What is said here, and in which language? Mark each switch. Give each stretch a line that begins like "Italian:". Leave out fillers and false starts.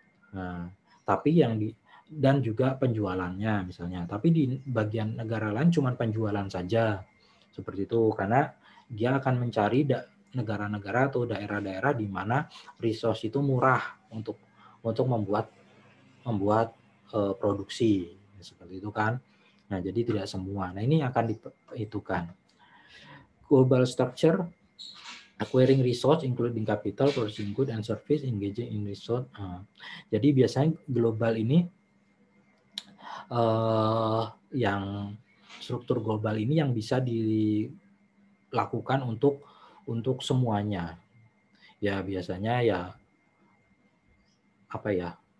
Indonesian: nah, tapi yang dan juga penjualannya misalnya, tapi di bagian negara lain cuma penjualan saja seperti itu karena dia akan mencari negara-negara atau daerah-daerah di mana resource itu murah untuk membuat produksi seperti itu kan. Nah, jadi tidak semua. Nah, ini akan diperhitungkan.
English: Global structure acquiring resource including capital, producing good and service, engaging in resource.
Indonesian: Jadi biasanya global ini yang struktur global ini yang bisa dilakukan untuk semuanya. Ya biasanya ya apa ya?